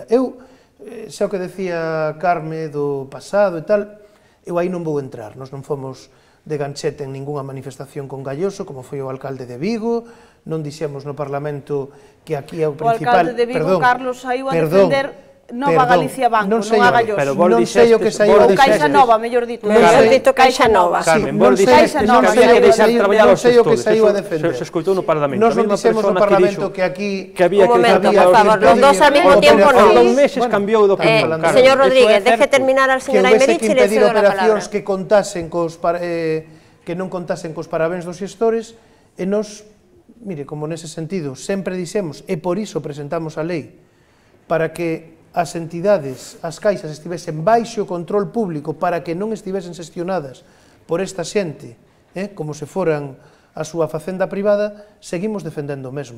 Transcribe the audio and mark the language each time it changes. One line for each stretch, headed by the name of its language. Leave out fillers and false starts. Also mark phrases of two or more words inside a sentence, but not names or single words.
Galician: Eu xa o que decía Carme do pasado e tal, eu aí non vou entrar, nós non fomos de ganchete en ninguna manifestación con Galloso, como foi o alcalde de Vigo, non dixemos no Parlamento que aquí é o principal... O alcalde de Vigo, Carlos, saiu a defender Nova Galicia Banco, non a Galloso. Non sei o que saiu a defender. Ou Caixa Nova, mellor dito. Mellor dito Caixa Nova. Carmen, vos dixeste que había que deixar traballar os gestores. Se escoitou no Parlamento. Nós non dixemos no Parlamento que aquí...
Spanish: Un momento, por favor, los dos al mismo tiempo non.
Galician: Por 2 meses cambiou de opinión.
Spanish: Señor Rodríguez, deje terminar al señor Aymerich e le cedo la palabra.
Galician: Que non contasen cos parabéns dos xestores, e nós, mire, como nese sentido, sempre dixemos, e por iso presentamos a lei, para que as entidades, as caixas estivesen baixo control público para que non estivesen xestionadas por esta xente, como se foran a súa facenda privada, seguimos defendendo o mesmo.